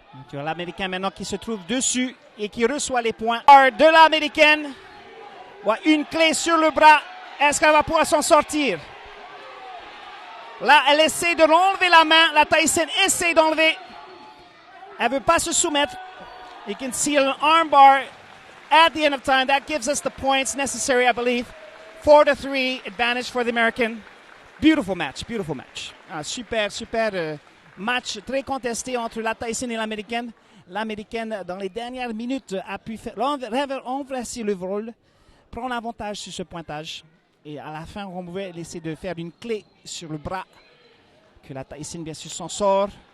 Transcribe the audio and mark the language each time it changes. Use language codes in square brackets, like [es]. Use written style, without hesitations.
[fr] Tu as l'Américain maintenant qui se trouve dessus et qui reçoit les points de l'Américaine. Une clé sur le bras. Est-ce qu'elle va pouvoir s'en sortir? Là, elle essaie de l'enlever la main. La Tahitienne essaie d'enlever. Elle ne veut pas se soumettre. [en] You can see an arm bar at the end of time. That gives us the points necessary, I believe. 4-3 advantage for the American. Beautiful match, beautiful match. [fr] Super match très contesté entre la Tahitienne et l'Américaine. L'Américaine, dans les dernières minutes, a pu renverser le vol, prendre l'avantage sur ce pointage. Et à la fin, on pouvait essayer de faire une clé sur le bras. Que la Tahitienne, bien sûr, s'en sort.